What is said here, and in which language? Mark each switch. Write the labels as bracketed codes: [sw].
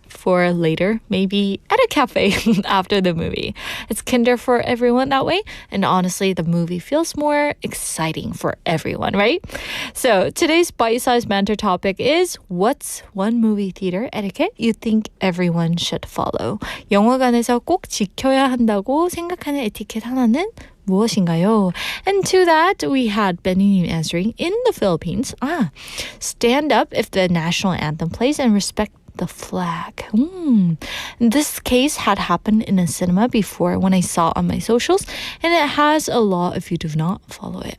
[en] for later, maybe at a cafe after the movie. It's kinder for everyone that way, and honestly, the movie feels more exciting for everyone, right? So today's bite-sized banter topic is what's one movie theater etiquette you think everyone should follow? [ko] 영화관에서 꼭 지켜야 한다고 생각하는 에티켓 하나는 무엇인가요? [en] And to that, we had Benny answering in the Philippines. Stand up if the national anthem plays and respect the flag. In this case had happened in a cinema before when I saw on my socials, and it has a law if you do not follow it.